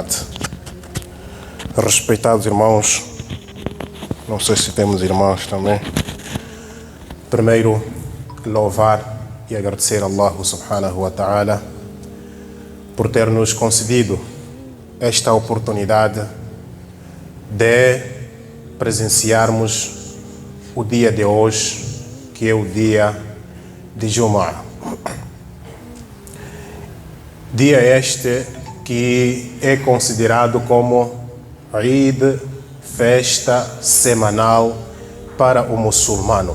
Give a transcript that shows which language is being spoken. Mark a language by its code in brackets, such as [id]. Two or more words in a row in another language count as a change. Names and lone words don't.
[pt] Respeitados irmãos, não sei se temos irmãos também. Primeiro, louvar e agradecer a Allah [ar] سبحانه وتعالى [pt] por ter nos concedido esta oportunidade de presenciarmos o dia de hoje, que é o dia de Jumu'ah. Dia este que é considerado como Eid, festa semanal para o muçulmano.